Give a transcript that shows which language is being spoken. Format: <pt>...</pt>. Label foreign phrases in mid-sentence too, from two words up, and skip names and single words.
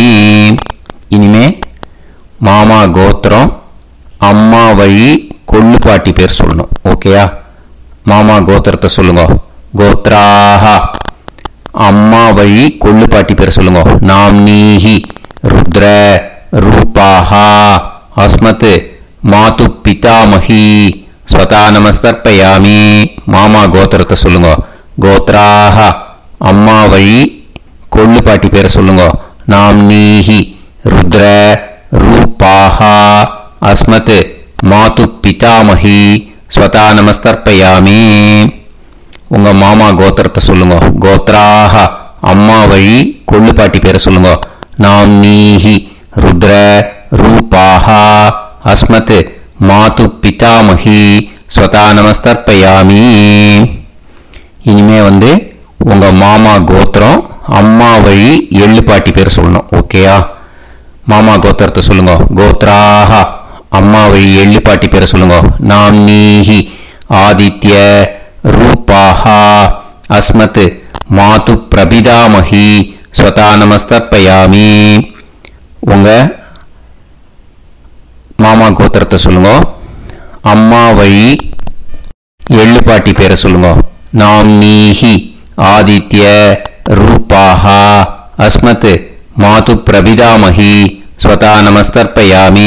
<ta>இனிமே மாமா கோத்திரம் அம்மா வழி கொள்ளு பாட்டி பேர் சொல்லணும். ஓகேயா? மாமா கோத்திரத்தை சொல்லுங்க. கோத்ராஹ அம்மா வழி கொள்ளு பாட்டி பேர் சொல்லுங்க.</ta> <sa>नाम् नीः रुद्र रूपाः अस्मत् मातु पितामही स्वधा नमस्तर्पयामि.</sa> <ta>மாமா கோத்திரத்தை சொல்லுங்க. கோத்ராஹ அம்மா வழி கொள்ளு பாட்டி பேர் சொல்லுங்க.</ta> <sa>नाम् नीः रुद्र रूपाः अस्मत् मातु पितामही स्वधा नमस्तर्पयामि.</sa> <ta>உங்க மாமா கோத்திரத்தை சொல்லுங்க. கோத்ராஹ அம்மா வழி கொள்ளு பாட்டி பேர் சொல்லுங்க.</ta> <sa>नाम् नीः रुद्र रूपाः अस्मत् मातु पितामही स्वधा नमस्तर्पयामि.</sa> <ta>இனிமே உங்க மாமா கோத்திரம் அம்மா வழி எள்ளு பாட்டி பேர் சொல்லணும். ஓகேயா? மாமா கோத்திரத்தை சொல்லுங்க. கோத்ராஹ அம்மா வழி எள்ளு பாட்டி பேர் சொல்லுங்க.</ta> <sa>नाम् नीः आदित्य रूपाः अस्मत् मातु प्रपितामही स्वता नमस्तर्पयामि.</sa> <ta>உங்க மாமா கோத்திரத்தை சொல்லுங்க. அம்மா வழி எள்ளு பாட்டி பேரை சொல்லுங்க.</ta> <sa>नाम्नीः आदित्य रूपाः अस्मत् मातु प्रपितामही स्वधा नमस्तर्पयामि.</sa>